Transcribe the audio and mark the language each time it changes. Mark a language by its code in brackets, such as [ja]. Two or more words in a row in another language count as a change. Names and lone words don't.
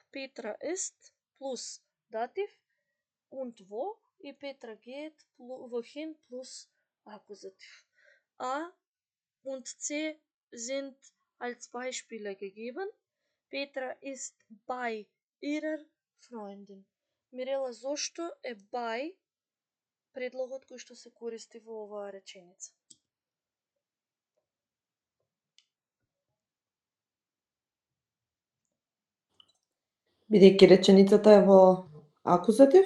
[de] Petra ist plus Dativ und wo. Petra geht wohin plus Akkusativ. A und C sind als Beispiele gegeben. Petra ist bei ihrer Freundin. [mk] Мирела, зошто е by предлогот кој што се користи во оваа реченица? Бидејќи реченицата е во акузатив?